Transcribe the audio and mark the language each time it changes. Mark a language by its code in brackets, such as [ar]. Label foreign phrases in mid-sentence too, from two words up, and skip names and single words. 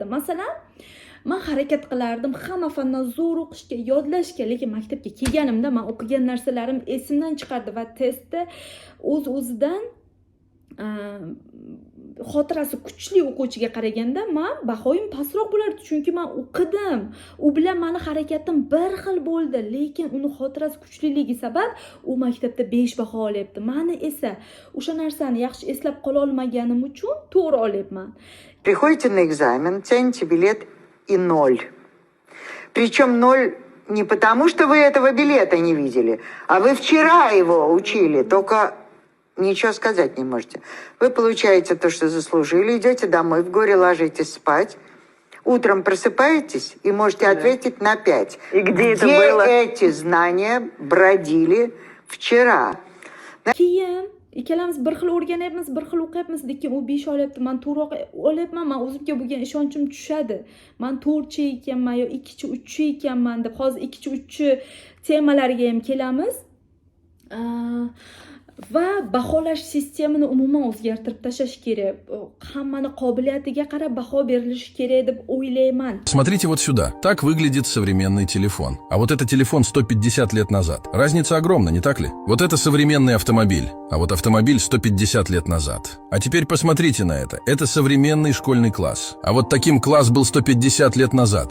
[uz] Masalan, men harakat qilardim hamma fandan zo'r o'qishga, yodlashga, lekin maktabga kelganimda men o'qigan narsalarim esimdan chiqardi va testda o'z-o'zidan xotirasi kuchli o'quvchiga qaraganda men bahoyim pastroq bo'lardi, chunki men o'qidim. U bilan meni harakatim bir xil bo'ldi, lekin uni xotirasi kuchliligi sabab u maktabda 5 baho olyapti. Meni esa o'sha narsani yaxshi eslab qola olmaganim uchun 4 olyapman. [ru] Приходите на экзамен, тянете билет и 0. Причем 0 не потому, что вы этого билета не видели, а вы вчера его учили, только ничего сказать не можете. Вы получаете то, что заслужили, идете домой, в горе ложитесь спать, утром просыпаетесь и можете ответить на 5. И где это было? Эти знания бродили вчера? [uz] keyin ikkalamiz bir xil o'rganyapmiz, bir xil o'qiyapmiz, lekin u 5 olyapti, men 4 olyapman, men o'zimga bo'lgan ishonchim tushadi. Men 4chi ekanman yo 2chi, 3chi ekanman deb hozir 2chi, 3chi temalarga ham kelamiz. Va baholash sistemini umuman o'zgartirib tashlash kerak. Hammani qobiliyatiga qarab baho berilishi kerak deb o'ylayman. [ru] Смотрите вот сюда. Так выглядит современный телефон. А вот это телефон 150 лет назад. Разница огромна, не так ли? Вот это современный автомобиль. А вот автомобиль 150 лет назад. А теперь посмотрите на это. Это современный школьный класс. А вот таким класс был 150 лет назад.